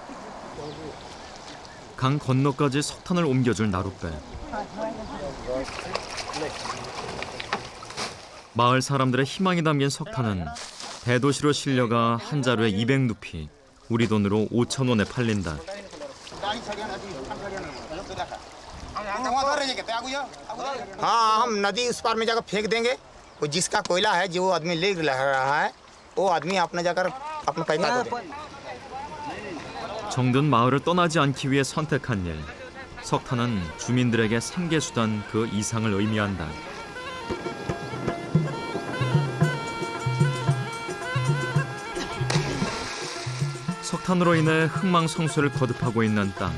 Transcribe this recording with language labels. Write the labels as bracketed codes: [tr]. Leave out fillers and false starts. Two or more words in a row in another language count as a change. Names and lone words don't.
[ko] 강 건너까지 석탄을 옮겨줄 나룻배. 마을 사람들의 희망이 담긴 석탄은 대도시로 실려가 한 자루에 200루피, 우리 돈으로 5,000원에 팔린다. [hi] हाँ हम नदी उस पार में जाकर फेंक देंगे वो जिसका कोयला है जो आदमी ले रहा है वो आदमी अपना जाकर अपना पैसा दे दे। [ko] 정든 마을을 떠나지 않기 위해 선택한 일. 석탄은 주민들에게 생계수단 그 이상을 의미한다. 석탄으로 인해 흥망성쇠를 거듭하고 있는 땅.